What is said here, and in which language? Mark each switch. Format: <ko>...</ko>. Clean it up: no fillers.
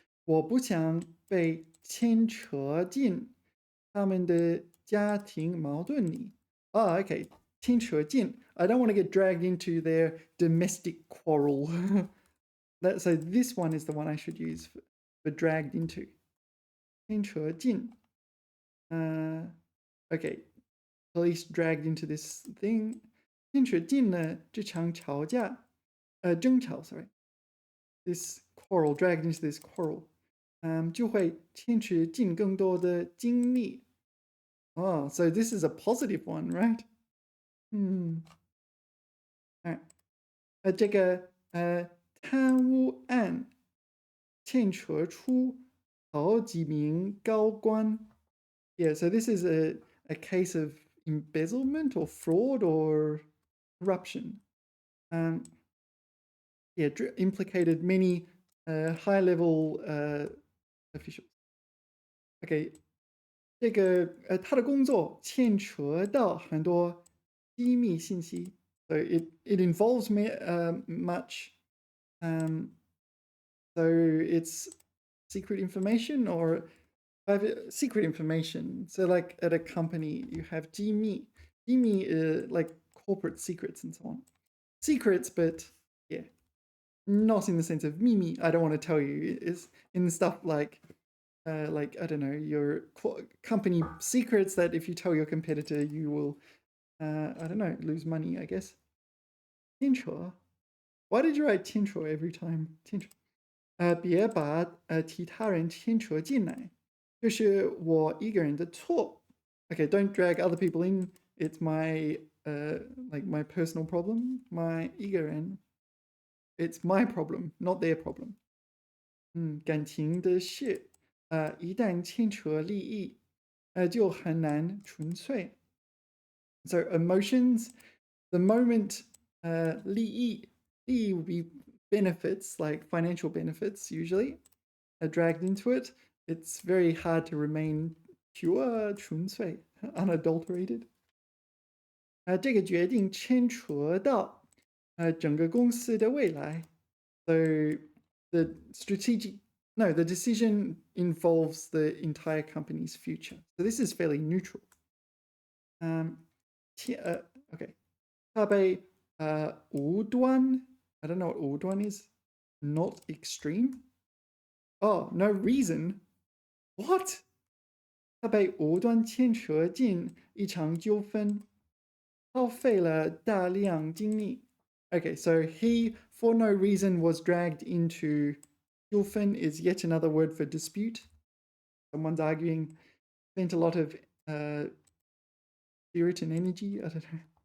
<zh>我不想被牵扯进他们的家庭矛盾里.</zh> <en>Oh, okay. 牵扯进. I don't want to get dragged into their domestic quarrel. So this one is the one I should use for dragged into.</en> <zh>牵扯进.Okay.</zh> <en>Police dragged into this thing.</en> <zh>牵扯进了这场吵架.争吵, sorry.</zh> <en>This quarrel, dragged into this quarrel.</en> <zh>就会牵扯进更多的精力.</zh> <en>Oh, so this is a positive one, right? Alright.</en> <zh>这个贪污案牵扯出好几名高官.</zh> <en>Yeah, so this is a case of embezzlement or fraud or corruption. Yeah, implicated many high-level officials.</en> <zh>Okay, 这个他的工作牵扯到很多机密信息,</zh> <en>so it involves much. So it's secret information or private secret information. So like at a company, you have 机密, like corporate secrets and so on. Secrets, but yeah, not in the sense of 秘密. I don't want to tell you. It's in stuff like I don't know, your company secrets that if you tell your competitor, you will, I don't know, lose money, I guess.</en> <zh>牵扯.</zh> <en>Why did you write 牵扯 every time?</en> <zh>牵扯. 别把其他人牵扯进来，这是我一个人的错.</zh> <en>Okay, don't drag other people in. It's my like my personal problem.</en> <zh>一个人.</zh> <en>It's my problem, not their problem.</en> <zh>感情的事一旦牵扯利益就很难纯粹.</zh> <en>So emotions, the moment 利益 would be benefits, like financial benefits usually, are dragged into it. It's very hard to remain pure, 纯粹, unadulterated.</en> <zh>这个决定牵扯到整个公司的未来.</zh> <en>So the decision involves the entire company's future. So this is fairly neutral. Okay.</en> <zh>他被无端,</zh> <en>I don't know what 无端 is. Not extreme. Oh, no reason. What?</en> <zh>他被无端牵扯进一场纠纷，耗费了大量精力.</zh> <en>Okay, so he, for no reason, was dragged into 纠纷 is yet another word for dispute. Someone's arguing, spent a lot of spirit and energy, I don't know.</en>